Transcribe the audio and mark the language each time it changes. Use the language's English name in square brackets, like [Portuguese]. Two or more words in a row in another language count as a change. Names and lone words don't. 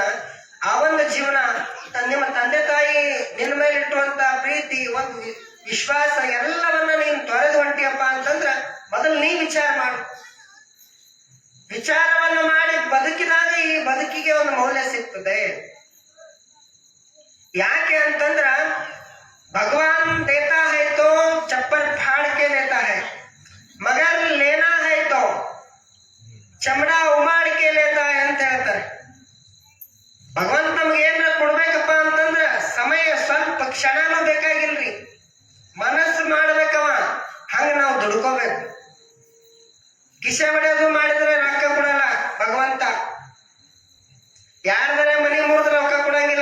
[Kannada] ಆ ಒಂದು ಜೀವನ, ನಿಮ್ಮ ತಂದೆ ತಾಯಿ ನಿನ್ನ ಮೇಲೆ ಇಟ್ಟುವಂತ ಪ್ರೀತಿ, ಒಂದು ವಿಶ್ವಾಸ ಎಲ್ಲವನ್ನ ನೀನ್ ತೊರೆದು ಹೊಂಟಿಯಪ್ಪ ಅಂತಂದ್ರ ಮೊದಲು ನೀ ವಿಚಾರ ಮಾಡು. ವಿಚಾರವನ್ನು ಮಾಡಿ ಬದುಕಿದಾಗ ಈ ಬದುಕಿಗೆ ಒಂದು ಮೌಲ್ಯ ಸಿಗ್ತದೆ. ಯಾಕೆ ಅಂತಂದ್ರ [Hindi] भगवान देता है तो चप्पल फाड़ के देता है, मगर लेना है तो चमड़ा उमाड़ के लेता है [Kannada] ಅಂತ ಹೇಳ್ತಾರೆ. ಭಗವಂತ ನಮ್ಗೆ ಏನಾರ ಕೊಡ್ಬೇಕಪ್ಪ ಅಂತಂದ್ರ ಸಮಯ ಸ್ವಲ್ಪ ಕ್ಷಣನೂ ಬೇಕಾಗಿಲ್ರಿ. ಮನಸ್ಸು ಮಾಡ್ಬೇಕವ, ಹಂಗ ನಾವು ದುಡ್ಕೋಬೇಕು. ಕಿಸೆ ಹೊಡೆಯೋದು ಮಾಡಿದ್ರೆ ರೊಕ್ಕ ಕೊಡಲ್ಲ ಭಗವಂತ. ಯಾರ್ದಾರೆ ಮನಿ ಮುರಿದ್ರೆ ರೊಕ್ಕ ಕೊಡಂಗಿಲ್ಲ.